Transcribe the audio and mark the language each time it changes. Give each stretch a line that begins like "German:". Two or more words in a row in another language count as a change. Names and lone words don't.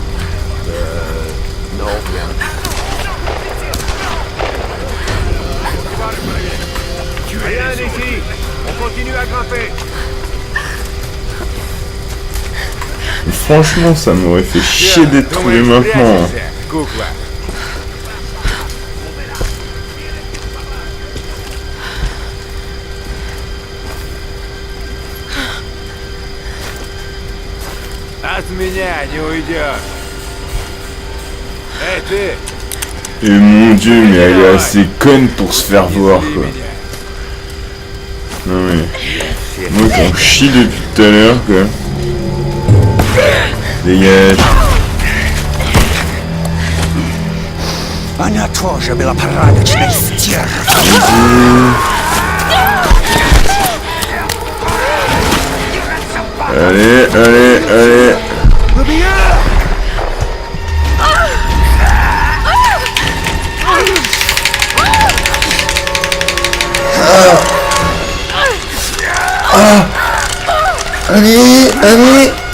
French: Non, rien. Rien ici. On continue à grimper. Franchement, ça m'aurait fait chier d'être trouvé maintenant.
Russian: От меня не уйдешь. Эй, ты!
French: Et mon Dieu, mais elle est assez conne pour se faire voir quoi. Non mais... Moi j'en chie depuis tout à l'heure quoi. Dégage.
Russian: Она тоже была порядочной стервой.
French: Allez, allez, allez. Allez, allez.